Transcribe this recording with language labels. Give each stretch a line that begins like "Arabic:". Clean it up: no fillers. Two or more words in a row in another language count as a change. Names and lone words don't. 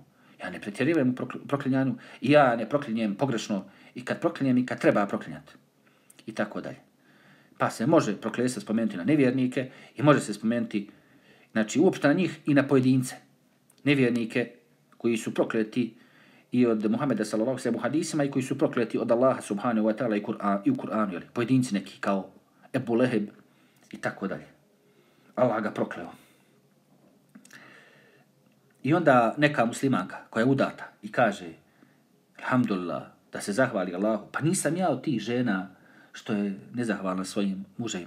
Bosnian: Ja ne pretjerivam u proklinjanju i ja ne proklinjem pogrešno i kad proklinjem i kad treba proklinjati. I tako dalje. Pa se može prokletstvo spomenuti na nevjernike i može se spomenuti, znači, uopšte na njih i na pojedince. Nevjernike koji su prokleti i od Muhameda
Arabic: صلى الله عليه و
Bosnian: hadisima i koji su prokleti od Allaha
Arabic: سبحانه وتعالى
Bosnian: i u Kur'anu, jel? Pojedinci neki kao Ebu Leheb i tako dalje. Allah ga prokleo. I onda neka muslimanka koja je udata i kaže, alhamdulillah, da se zahvali Allahu, pa nisam ja od tih žena što je nezahvalna svojim muževima.